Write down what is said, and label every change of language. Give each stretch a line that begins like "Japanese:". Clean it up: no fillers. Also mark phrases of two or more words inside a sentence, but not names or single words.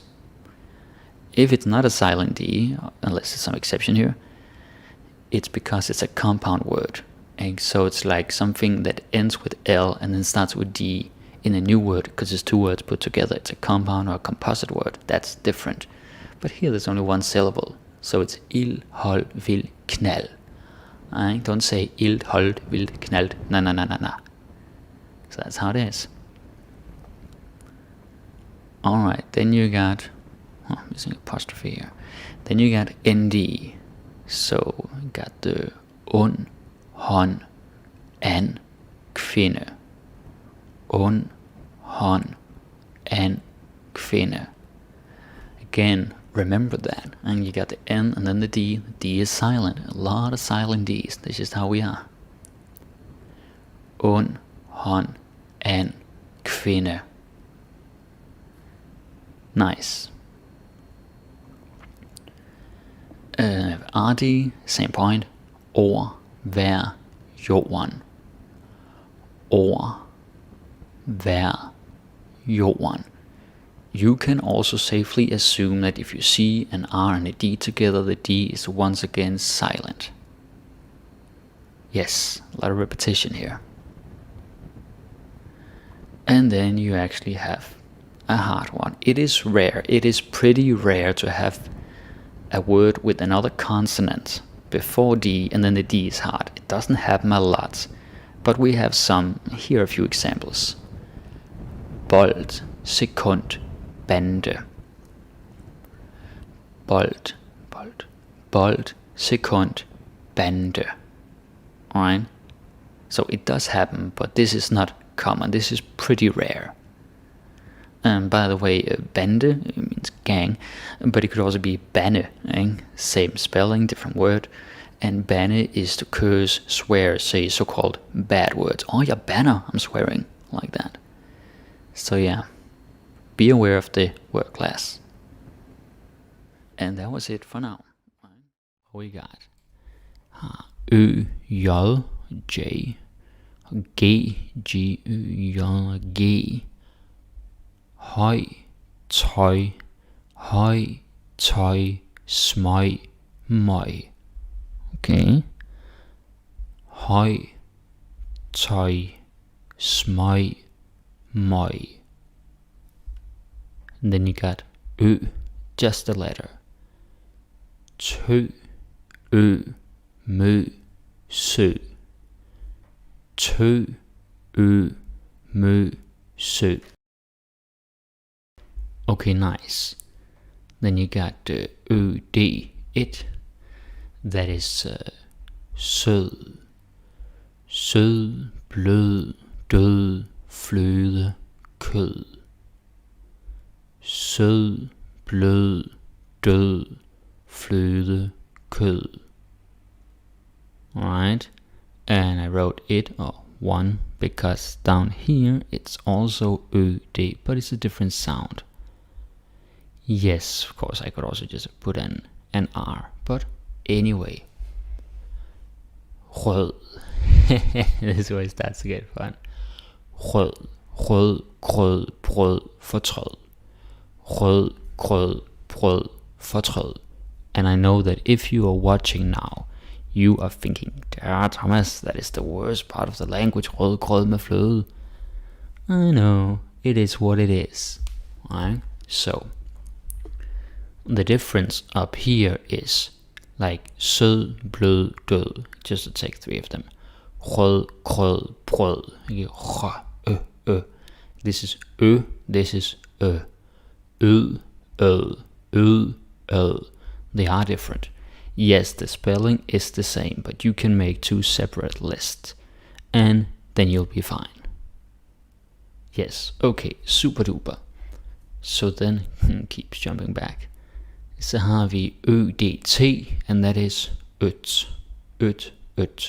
English: If it's not a silent D, unless there's some exception here, it's because it's a compound word. And so it's like something that ends with L and then starts with D in a new word because it's two words put together. It's a compound or a composite word. That's different. But here there's only one syllable. So it's il,
Danish: hold, vil, knald.
English: Don't say il,
Danish: hold, vil, knald. Na.
English: So that's how it is. Alright, then you got... Oh, missing apostrophe here. Then you got ND. So you got the un,
Danish: hånd, an, kvinde. Un, hånd, an, kvinde.
English: Again, remember that. And you got the N and then the D. The D is silent. A lot of silent Ds. That's just how we are. Un, hånd, an, kvinde. Nice. RD, same point.
Danish: Over, hver, jorden. Over, hver, jorden.
English: You can also safely assume that if you see an R and a D together, the D is once again silent. Yes, a lot of repetition here. And then you actually have a hard one. It is rare. It is pretty rare to have a word with another consonant before D and then the D is hard. It doesn't happen a lot, but we have some. Here are a few examples.
Danish: Bold, sekund, bande. Bold, bold, bold, sekund, bande.
English: Alright? So it does happen, but this is not common. This is pretty rare. And by the way, bande means gang, but it could also be banne, same spelling, different word. And banne is to curse, swear, say so-called bad words. Oh, yeah, banner, I'm swearing, like that. So yeah, be aware of the word class. And that was it for now. We got Ø, J, J, G, G, Ø, J, G.
Danish: Høj, tøj, høj, tøj, smøg, møg. Okay. Høj, tøj, smøg, møg.
English: And then you got Ø, just a letter.
Danish: Tø, Ø, mø, sø. Tø, Ø, mø, sø.
English: Okay, nice. Then you got ød, it. That is sød, sød, blød, død, fløde, kød.
Danish: Sød, blød, død, fløde, kød.
English: Alright, and I wrote it or one because down here it's also ød, but it's a different sound. Yes, of course, I could also just put an R, but anyway.
Danish: Rød.
English: This is where it starts to get fun.
Danish: Rød, rød, grød, brød, fortrød. Rød, grød, brød, fortrød.
English: And I know that if you are watching now, you are thinking, Thomas, that is the worst part of the language,
Danish: rød, grød med fløde.
English: I know, it is what it is. Right? So, the difference up here is like
Danish: sød, blød, død,
English: just to take three of them.
Danish: Rød, grød, brød.
English: This is ø, this is ø.
Danish: Ød, ød, ød, ød.
English: They are different. Yes, the spelling is the same, but you can make two separate lists, and then you'll be fine. Yes, okay, super duper. So then, keeps jumping back.
Danish: Så har vi ødt,
English: and that is
Danish: ødt, ødt, ødt.